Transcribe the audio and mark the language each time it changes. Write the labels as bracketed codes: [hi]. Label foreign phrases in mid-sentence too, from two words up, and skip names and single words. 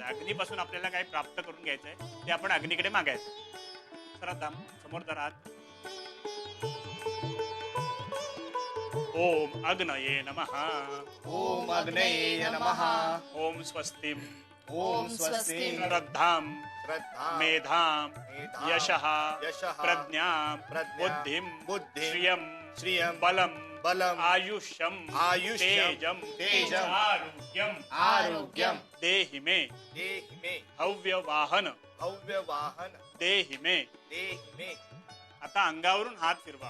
[mr] अग्नीपासून आपल्याला काही प्राप्त करून घ्यायचंय ते आपण अग्नीकडे मागायचं. श्रद्धा समोर धरा हात. [sa] ओम अग्नये नमः. ओम अग्नये नमः. ओम स्वस्तिम. ओम स्वस्ति. श्रद्धाम श्रद्धां मेधाम मेधां यशः यशः प्रज्ञां प्रज्ञां बुद्धिं बुद्धिं श्रियं श्रियं बलं बलं आयुष्यं आयुष्यं तेजं तेजं आरोग्यं आरोग्यं देहि मे देहि मे हव्यवाहन हव्यवाहन देहि मे. देहि मे. [mr] आता अंगावरून हात फिरवा.